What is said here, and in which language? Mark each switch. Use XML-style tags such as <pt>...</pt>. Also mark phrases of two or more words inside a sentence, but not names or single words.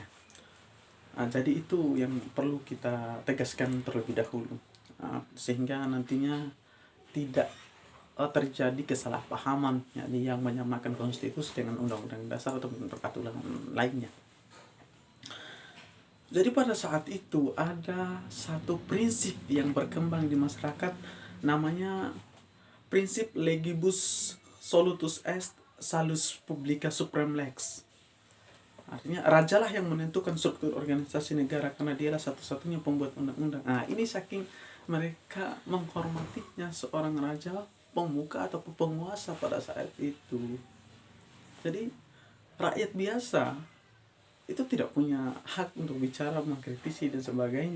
<id>Jadi itu yang perlu kita tegaskan terlebih dahulu, sehingga nantinya tidak terjadi kesalahpahaman yakni yang menyamakan konstitusi dengan undang-undang dasar atau peraturan lainnya. Jadi pada saat itu ada satu prinsip yang berkembang di masyarakat, namanya prinsip</id> <la>legibus solutus est salus publica supreme lex.</la> <id>Artinya rajalah yang menentukan struktur organisasi negara karena dialah satu-satunya pembuat undang-undang. Nah, ini saking mereka menghormatinya seorang raja, pemuka atau penguasa pada saat itu. Jadi rakyat biasa itu tidak punya hak untuk bicara, mengkritisi dan sebagainya.</id>